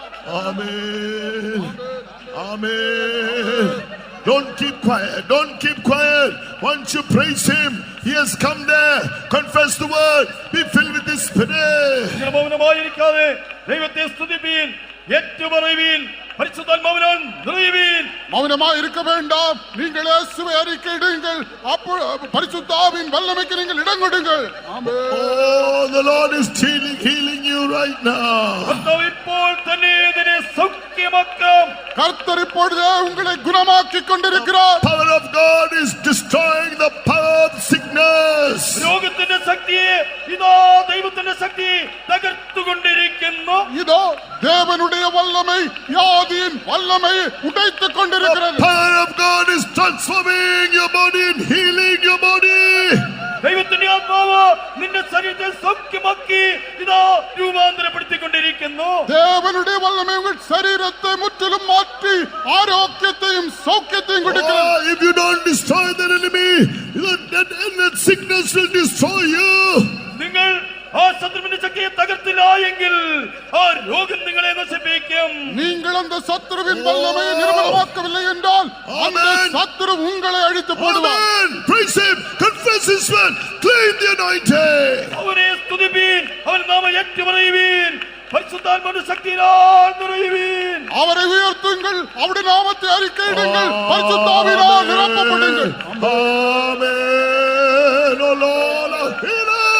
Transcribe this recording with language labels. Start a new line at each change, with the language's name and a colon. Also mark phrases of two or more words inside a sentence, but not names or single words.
English: Amen. Amen. Don't keep quiet. Don't keep quiet. Once you praise him, he has come there. Confess the word. Be filled with the Spirit.
Malayalam: മൗനമായിരിക്കാതെ ദൈവത്തെ സ്തുതിപ്പീൻ, ഏറ്റുപറയുവീൻ, പരിശുദ്ധാത്മാവിനാൽ നിറയുവീൻ.
Tamil: மௌனமா இருக்க வேண்டாம். நீங்கள் இயேசுவை அறிக்கையிடுங்கள். அப்பொழுது பரிசுத்தாவின் வல்லமைக்கு நீங்கள் இடம் கொடுங்கள். ஆமென்.
English: Oh, the Lord is healing you right now.
Malayalam: കർത്താവ് ഇപ്പോൾ തന്നെ ഇതിനെ സൗഖ്യമാക്കാം.
Tamil: கர்த்தர் இப்பொழுதே உங்களை குணமாக்கிக் கொண்டிருக்கிறார்.
English: Power of God is destroying the power of sickness.
Malayalam: രോഗത്തിന്റെ ശക്തിയെ ഇതാ ദൈവത്തിന്റെ ശക്തി തകർത്തുകൊണ്ടിരിക്കുന്നു.
Tamil: இதோ தேவனுடைய வல்லமை வியாதியின் வல்லமையை உடைத்துக் கொண்டிருக்கிறது.
English: The power of God is transforming your body and healing your body.
Malayalam: ദൈവത്തിന്റെ ആത്മാവ് നിന്റെ ശരീരത്തെ സൗഖ്യമാക്കി ഇതാ രൂപാന്തരപ്പെടുത്തിക്കൊണ്ടിരിക്കുന്നു.
Tamil: தேவனுடைய வல்லமை உங்கள் சரீரத்தை முற்றிலும் மாற்றி ஆரோக்கியத்தையும் சௌக்கியத்தையும் கொடுக்கிறது.
English: If you don't destroy the enemy, that sickness will destroy you.
Malayalam: നിങ്ങൾ ആ ശത്രുവിന്റെ ശക്തിയെ തകർത്തില്ല എങ്കിൽ ആ രോഗം നിങ്ങളെ നശിപ്പിക്കും.
Tamil: நீங்கள் அந்த சத்துருவின் வல்லமையை நிர்மூலமாக்கவில்லை என்றால் அந்த சத்துரு உங்களை அழித்து போடுவார்.
English: Amen. Praise him. Confess his word. Claim the anointing.
Malayalam: അവനെ സ്തുതിപ്പീൻ, അവൻ നാമം ഏറ്റുപറയുവീൻ, പരിശുദ്ധാത്മാവിന്റെ ശക്തിയാൽ നിറയുവീൻ.
Tamil: அவரை உயர்த்துங்கள், அவருடைய நாமத்தை அறிக்கையிடுங்கள், பரிசுத்தாவினால் நிரப்பப்படுங்கள்.
English: Amen. Oh Lord, our healer.